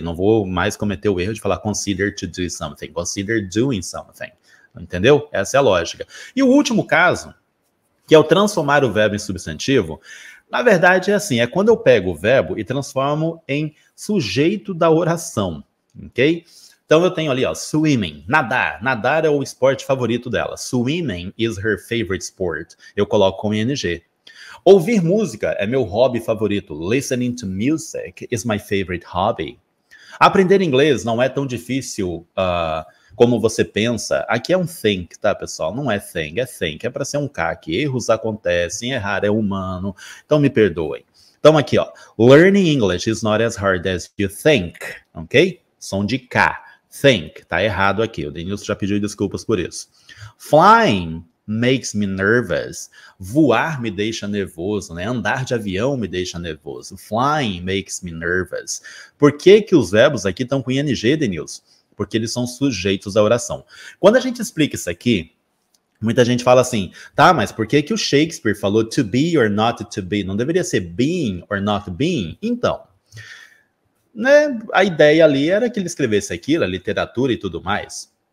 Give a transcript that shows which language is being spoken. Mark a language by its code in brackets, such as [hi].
[pt] Não vou mais cometer o erro de falar [en] consider to do something, consider doing something. [pt] Entendeu? Essa é a lógica. E o último caso, que é o transformar o verbo em substantivo, na verdade é assim, é quando eu pego o verbo e transformo em sujeito da oração, ok? Então eu tenho ali, ó, swimming, nadar. Nadar é o esporte favorito dela. [en] Swimming is her favorite sport. [pt] Eu coloco com ing. Ouvir música é meu hobby favorito. [en] Listening to music is my favorite hobby. [pt] Aprender inglês não é tão difícil como você pensa. Aqui é um think, tá, pessoal? Não é thing, é think. É para ser um K aqui. Erros acontecem, errar é humano. Então me perdoem. Então aqui, ó. [en] Learning English is not as hard as you think, ok? [pt] Som de K. Think, tá errado aqui. O Denilson já pediu desculpas por isso. [en] Flying makes me nervous. [pt] Voar me deixa nervoso, né? Andar de avião me deixa nervoso. [en] Flying makes me nervous. [pt] Por que que os verbos aqui estão com ing, Denilson? Porque eles são sujeitos à oração. Quando a gente explica isso aqui, muita gente fala assim, tá, mas por que que o Shakespeare falou [en] to be or not to be? [pt] Não deveria ser [en] being or not being? [pt] Então, né, a ideia ali era que ele escrevesse aquilo, a literatura e tudo mais.